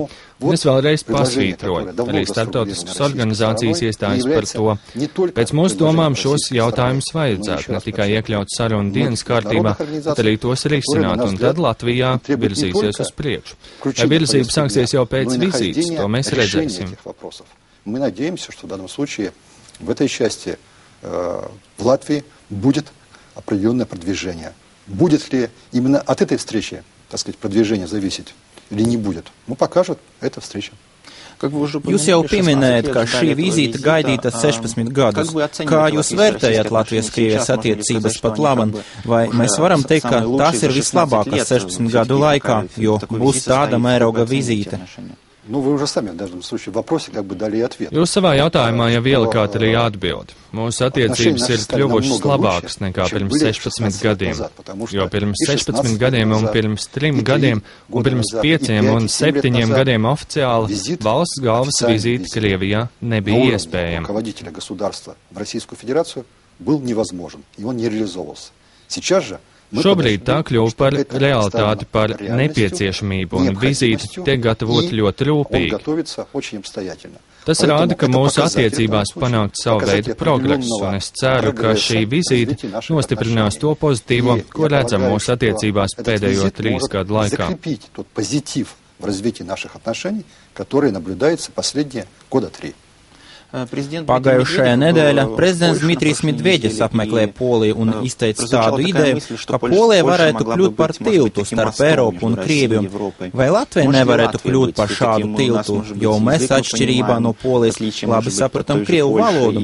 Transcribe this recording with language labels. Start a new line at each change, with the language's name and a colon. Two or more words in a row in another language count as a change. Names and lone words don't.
Latvian: Un es vēlreiz pasvītroju, arī starptautiskas organizācijas iestājas par to. Pēc mūsu domām šos jautājumus vajadzētu ne tikai iekļaut sarunu dienas kārtībā, bet arī tos risināt, un tad Latvijā virzīsies uz priekšu. Vai virzība sāksies jau pēc vizītes, to mēs redzēsim.
Russian: Мы надеемся, что в данном случае в этой части в Латвии будет определенное продвижение. Будет ли именно от этой встречи, так сказать, продвижение зависеть или не будет? Ну, покажет эта встреча.
Latvian: Jūs jau pieminējat, ka šī vizīte gaidīta 16 gadus. Kā jūs vērtējat Latvijas-Krievijas attiecības pat laban? Vai mēs varam teikt, ka tās ir vislabākās 16 gadu laikā, jo būs tāda mēroga vizīte? Nu,
Russian: вы уже сами в данном случае в вопросе как бы дали ответ.
Latvian: Jūs savā jautājumā jau ielikāt arī atbildi. Mūsu attiecības ir kļuvušas labākas nekā pirms 16 gadiem, jo pirms 16 gadiem un pirms 3 gadiem un pirms 5 un 7 gadiem oficiāli valsts galvas vizīte Krievijā nebija iespējama.
Russian: Руководителя государства в Российскую Федерацию был невозможен, и он не реализовывался. Сейчас же
Latvian: Šobrīd tā kļuva par realitāti, par nepieciešamību, un vizīte tiek gatavota ļoti rūpīgi. Tas rāda, ka mūsu attiecībās panākt savu veidu progresu, un es ceru, ka šī vizīte nostiprinās to pozitīvo, ko redzam mūsu attiecībās pēdējo 3 gadu laikā.
Russian: В развитии наших отношений, которые наблюдаются последние года 3.
Latvian: Pagājušajā nedēļā prezidents Dmitrijs Medveģis apmeklēja Poliju un izteica tādu ideju, ka Polija varētu kļūt par tiltu starp Eiropu un Krieviju. Vai Latvija nevarētu kļūt par šādu tiltu, jo mēs atšķirībā no Polijas labi sapratam Krievu valodu?